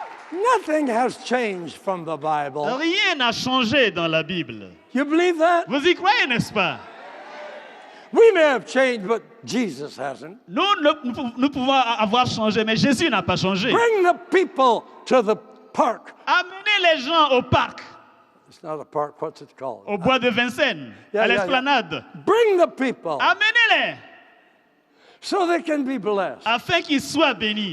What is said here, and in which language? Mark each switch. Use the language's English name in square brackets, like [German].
[English] Nothing has changed from the Bible. [French] Rien n'a changé dans la Bible. [English] You believe that? [French] Vous y croyez, n'est-ce pas? [English] We may have changed, but Jesus hasn't. [French] Nous pouvons avoir changé, mais Jésus n'a pas changé. [English] Bring the people to the park. [French] Amenez les gens au parc, [English] It's not a park. What's it called? [French] au bois de Vincennes, à l'esplanade. [English] Bring the people [French] Amenez-les [English] so they can be blessed. [French] afin qu'ils soient bénis,